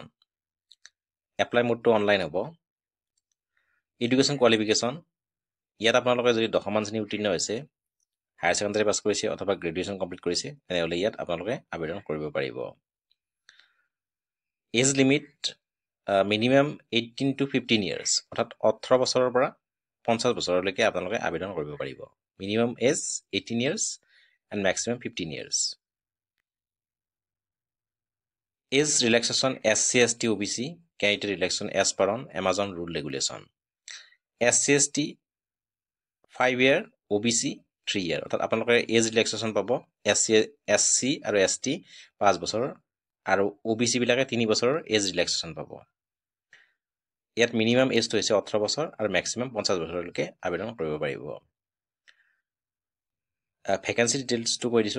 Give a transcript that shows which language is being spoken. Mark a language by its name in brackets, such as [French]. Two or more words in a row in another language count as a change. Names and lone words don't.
[English] apply mode [Assamese] অনলাইন হ'ব। [English] education qualification, [Assamese] ইয়াত আপোনালোকে যদি 10মান শ্ৰেণী উত্তীৰ্ণ হৈছে, [English] higher secondary [Assamese] পাছ কৰিছে অথবা [English] graduation complete [Assamese] কৰিছে, তেনেহ'লে ইয়াত আপোনালোকে আবেদন কৰিব পাৰিব। [English] age limit minimum 18 to 15 years, [Assamese] অৰ্থাৎ 18 বছৰৰ পৰা 50 বছৰলৈকে আপোনালোকে আবেদন কৰিব পাৰিব। [English] minimum age 18 years and maximum 15 years. Age relaxation SC ST OBC candidate relaxation as per on Amazon rule regulation. SC ST 5 year, OBC 3 year, [Assamese] অৰ্থাৎ আপোনালোকে [English] age relaxation [Assamese] পাব। SC আৰু ST 5 বছৰ আৰু OBC বিলাকে 3 বছৰৰ [English] age relaxation [Assamese] পাব। ইয়াত [English] minimum age [Assamese] হৈছে 18 বছৰ আৰু মেক্সিমাম 50 বছৰলৈকে আবেদন কৰিব পাৰিব। [English] vacancy details [Assamese] কৈ দিছোঁ।